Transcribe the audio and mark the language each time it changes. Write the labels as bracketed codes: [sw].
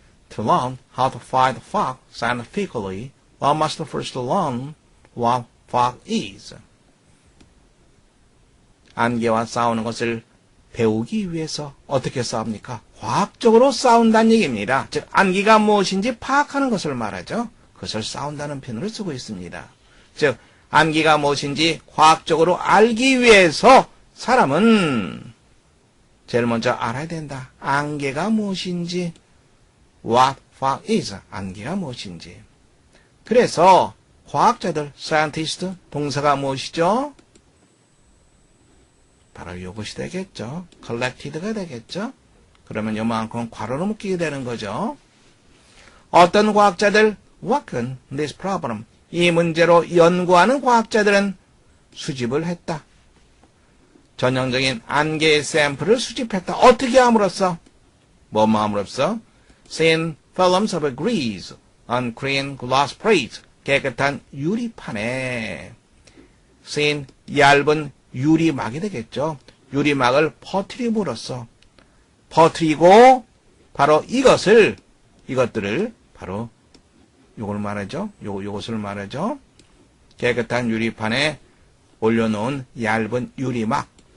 [en] To learn how to fight fog scientifically, one must first learn what fog is. [ko] 안개와 싸우는 것을 배우기 위해서 어떻게 싸웁니까? 과학적으로 싸운다는 얘기입니다. 즉 안개가 무엇인지 파악하는 것을 말하죠. 그것을 싸운다는 표현으로 쓰고 있습니다. 즉 안개가 무엇인지 과학적으로 알기 위해서 사람은 제일 먼저 알아야 된다. 안개가 무엇인지, [en] what fog is, [ko] 안개가 무엇인지. 그래서 과학자들, scientist, 동사가 무엇이죠? 바로 이것이 되겠죠. collected가 되겠죠. 그러면 요만큼 괄호로 묶이게 되는 거죠. 어떤 과학자들, [en] work this problem, [ko] 이 문제로 연구하는 과학자들은 수집을 했다. 전형적인 안개의 샘플을 수집했다. 어떻게 함으로써? 뭐뭐 함으로써? [en] Thin films of grease on clean glass plates. [ko] 깨끗한 유리판에 thin, 얇은 유리막이 되겠죠. 유리막을 퍼뜨림으로써 퍼뜨리고 바로 이것들을 바로 요걸 말하죠. 요것을 말하죠. 깨끗한 유리판에 올려놓은 얇은 유리막.